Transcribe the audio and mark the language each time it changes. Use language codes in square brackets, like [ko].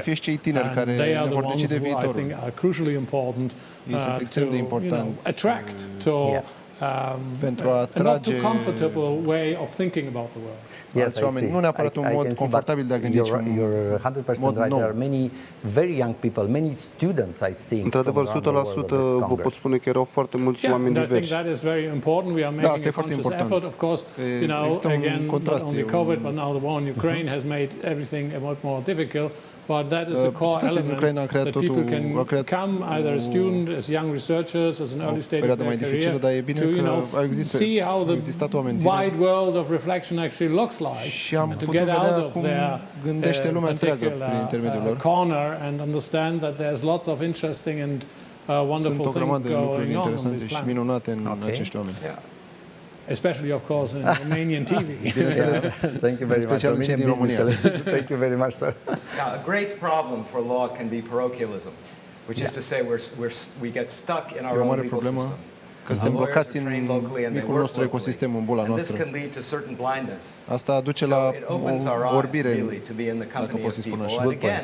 [en] And they are the ones who I think are crucially important to attract to. A not too comfortable way of thinking about the world. Yes, [ro] nu neapărat un mod confortabil de a gândi, ci un [en] You're 100% right. There are many very young people, many students, I think. [ro] Într-adevăr, 100% vă pot spune că erau foarte mulți oameni diversi. [en] I think that is very important. We are making a conscious effort, of course. Again, not only COVID, but now the war in Ukraine has made everything a lot more difficult. But that is a core element that people can come either as students, as young researchers, as an early stage of their career, to see how the wide world of reflection actually looks like, and to get out of their particular corner and understand that there's lots of interesting and wonderful things going on this planet. Especially, of course, in Romanian TV. Thank you very much. Thank you very much, sir. Now, a great problem for law can be parochialism, which is to say we get stuck in our own legal system. [ro] că suntem blocați în micul nostru ecosistem, în bula noastră. Asta duce la o orbire, dacă pot să spun așa.